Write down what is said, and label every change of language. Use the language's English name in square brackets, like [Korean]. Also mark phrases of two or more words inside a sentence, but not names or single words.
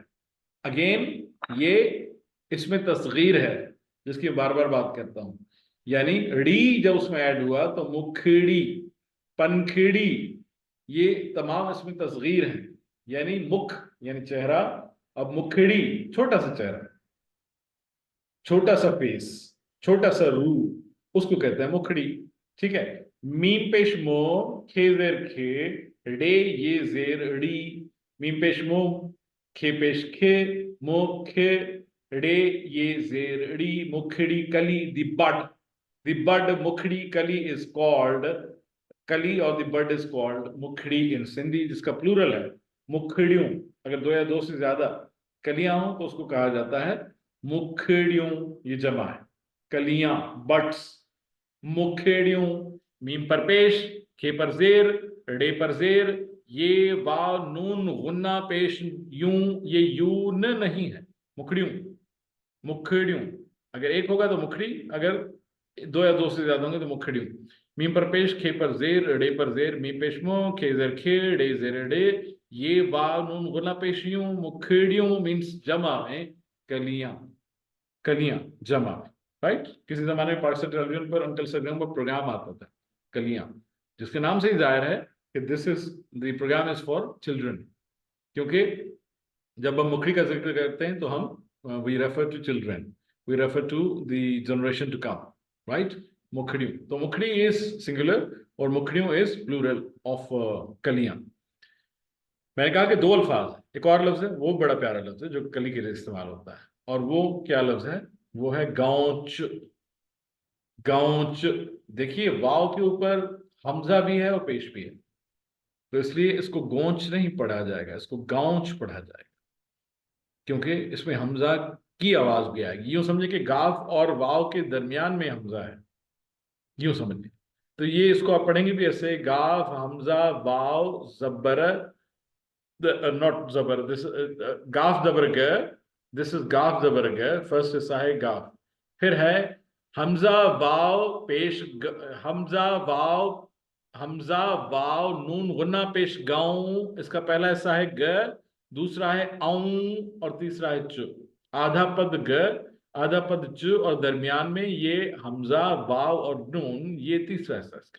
[Urdu] اگین یہ اس میں تصغیر ہے جس کی بار بار بات کرتا ہوں، یعنی ڑی جب اس میں ایڈ ہوا تو مکھڑی، پنکھڑی، یہ تمام اس میں تصغیر ہے. یعنی مکھ یعنی چہرہ، اب مکھڑی چھوٹا سا چہرہ، چھوٹا سا فیس، چھوٹا سا روح، اس کو کہتے ہیں مکھڑی. ٹھیک ہے. میم پیش مو, خے زیر خے, ڈے یے زیر ڈی، میم پیش مو, خے پیش خے، مو خے, ڈے یے زیر ڈی، مکھڑی کلی, [English] the bud [Urdu] مکھڑی کلی [English] is called kali, [Urdu] और [English] the bud is called mukhri in Sindhi, [Urdu] جس کا پلورل ہے مکھڑیوں. اگر دو یا دو سے زیادہ کلیاں ہوں تو اس کو کہا جاتا ہے مکھڑیوں، یہ جمع ہے، کلیاں، بڈز، مکھیڑیوں. میم پر پیش، خے پر زیر، ڈے پر زیر، یے واؤ نون غنہ پیش یوں، یہ یون نہیں ہے، مکھڑیوں، مکھڑیوں. اگر ایک ہوگا تو مکھڑی، اگر دو یا دو سے زیادہ ہوں گے تو مکھڑیوں. میم پر پیش، خے پر زیر، ڈے پر زیر، میم پیش مو, خے زیر خے, ڈے زیر ڈے، یے واؤ نون غنہ پیش یوں، مکھڑیوں مینز جمع میں کلیاں، کلیاں جمع میں، رائٹ? کسی زمانے میں پاکستان ٹیلی ویژن پر انکل سرگم کا پروگرام آتا تھا کلیاں، جس کے نام سے ہی ظاہر ہے کہ [English] this is the program is for children, [Urdu] کیونکہ جب ہم مکھڑی کا ذکر کرتے ہیں تو ہم [English] we refer to children, we refer to the generation to come, [Urdu] राइट? مکھڑیوں، تو مکھڑی [English] is singular [Urdu] اور مکھڑیوں [English] is plural of [Urdu] कलियां। میں نے کہا کہ دو الفاظ، ایک اور لفظ ہے، وہ بڑا پیارا لفظ ہے جو کلی کے لیے استعمال ہوتا ہے، اور وہ کیا لفظ ہے? وہ ہے گوچ. گوچ، دیکھیے واؤ کے اوپر ہمزہ بھی ہے اور پیش بھی ہے، تو اس لیے اس کو گوچ نہیں پڑھا جائے گا، اس کو گوچ پڑھا جائے گا، کیونکہ اس میں ہمزہ کی آواز بھی آئے گی. یوں سمجھیں کہ گاف اور واؤ کے درمیان میں ہمزہ ہے، یوں سمجھیے. تو یہ اس کو آپ پڑھیں گے بھی ایسے، گاف ہمزہ واؤ زبر not zabar, this گاف زبر گ, [English] this is [Urdu] گاف زبر گ، فرسٹ حصہ ہے گاف، پھر ہے ہمزہ واؤ پیش ہمزہ واؤ نون غنہ پیش گاؤں، اس کا پہلا حصہ ہے گ، دوسرا ہے آؤں اور تیسرا ہے چ. آدھا پد گ، آدھا پد چ اور درمیان میں یہ ہمزہ واؤ اور نون، یہ تیسرا حصہ اس کا.